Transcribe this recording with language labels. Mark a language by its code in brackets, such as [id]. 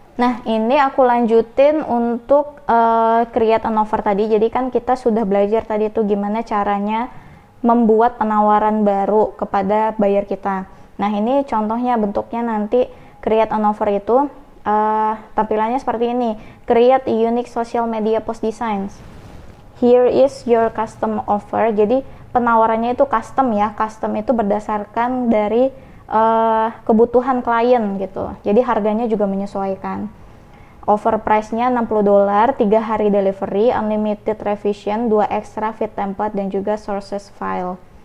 [id] Nah, ini aku lanjutin untuk [en] create an offer [id] tadi. Jadi kan kita sudah belajar tadi tuh gimana caranya membuat penawaran baru kepada buyer kita. Nah, ini contohnya bentuknya nanti [en] create an offer [id] itu tampilannya seperti ini. [en] Create a unique social media post designs. Here is your custom offer. [id] Jadi penawarannya itu custom ya. Custom itu berdasarkan dari kebutuhan klien gitu. Jadi harganya juga menyesuaikan. Offer price-nya $60, 3 hari delivery, unlimited revision, 2 extra fit template, dan juga sources file.